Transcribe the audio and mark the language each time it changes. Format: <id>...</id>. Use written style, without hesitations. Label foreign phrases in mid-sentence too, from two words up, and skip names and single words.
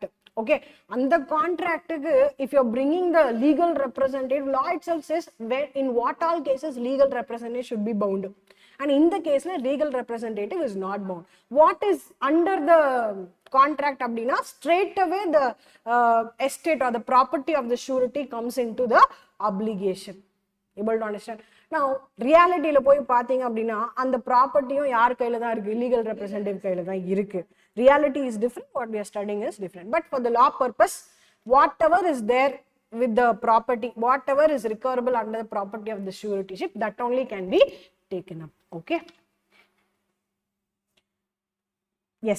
<en>Okay, and the contract, if you're bringing the legal representative, law itself says where in what all cases legal representative should be bound, and in the case legal representative is not bound. What is under the contract abdina? Straight away the estate or the property of the surety comes into the obligation. Able to understand? Now reality</en> <ta>ல போய் பாத்தீங்க அப்படின்னா</ta> <en>and the property</en> <ta>யார் கையில தா இருக்கு?</ta> <en>Legal representative</en> <ta>கையில தா இருக்கு.</ta> <en>Reality is different, what we are studying is different, but for the law purpose, whatever is there with the property, whatever is recoverable under the property of the suretyship, that only can be taken up. Okay, yes.</en>